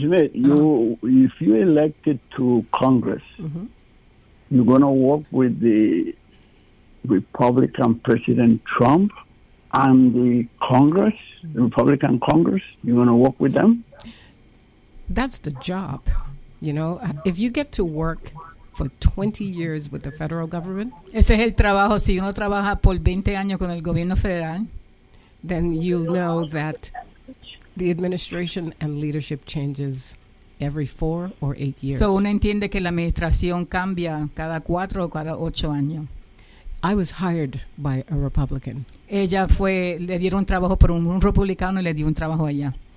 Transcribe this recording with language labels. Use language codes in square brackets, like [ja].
[en] Smith, if you're elected to Congress, mm-hmm, you're going to work with the Republican President Trump and the Congress, the Republican Congress? You're going to work with them? That's the job, you know. If you get to work for 20 years with the federal government. [es] Ese es el trabajo. Si uno trabaja por 20 años con el gobierno federal, [en] then you know that the administration and leadership changes every 4 or 8 years. [es] So uno entiende que la administración cambia cada 4 o cada 8 años. [en] I was hired by a Republican. [es] Ella fue, le dieron trabajo por un republicano y le dio un trabajo allá.